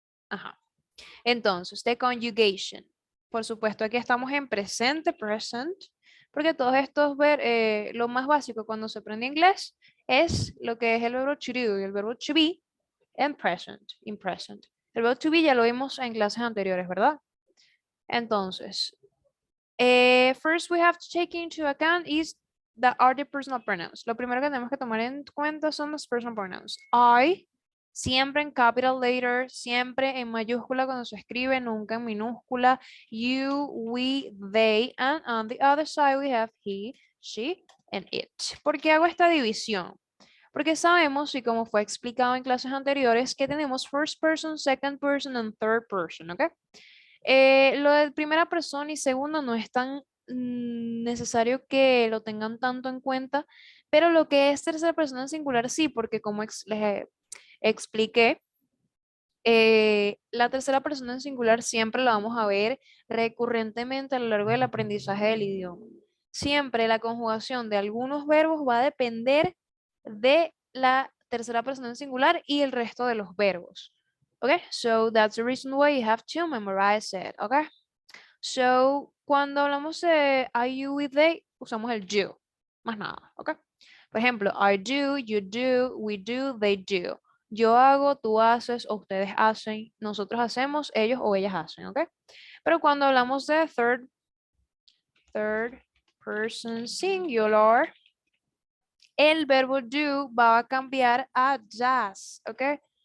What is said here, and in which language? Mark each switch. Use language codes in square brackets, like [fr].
[es] Ajá. Entonces, [en] the conjugation. [es] Por supuesto, aquí estamos en presente, present, porque todos estos lo más básico cuando se aprende inglés es lo que es el verbo to do y el verbo to be en present, [en] in present. [es] El verbo to be ya lo vimos en clases anteriores, ¿verdad? [en] Entonces, first we have to take into account is the personal pronouns. [es] Lo primero que tenemos que tomar en cuenta son los personal pronouns. I, siempre en capital letter, siempre en mayúscula cuando se escribe, nunca en minúscula. [en] You, we, they, and on the other side we have he, she, and it. [es] ¿Por qué hago esta división? Porque sabemos, y como fue explicado en clases anteriores, que tenemos [en] first person, second person, and third person, [es] ¿ok? Lo de primera persona y segunda no es tan necesario que lo tengan tanto en cuenta, pero lo que es tercera persona en singular sí, porque como les expliqué, la tercera persona en singular siempre la vamos a ver recurrentemente a lo largo del aprendizaje del idioma. Siempre la conjugación de algunos verbos va a depender de la tercera persona en singular y el resto de los verbos. [en] Okay, so that's the reason why you have to memorize it. [es] Okay, so cuando hablamos de I, you, we, they, usamos el you, más nada. [en] Okay, [es] por ejemplo, [en] I do, you do, we do, they do. [es] Yo hago, tú haces, o ustedes hacen, nosotros hacemos, ellos o ellas hacen, ¿ok? Pero cuando hablamos de third person singular, el verbo do va a cambiar a does, ¿ok?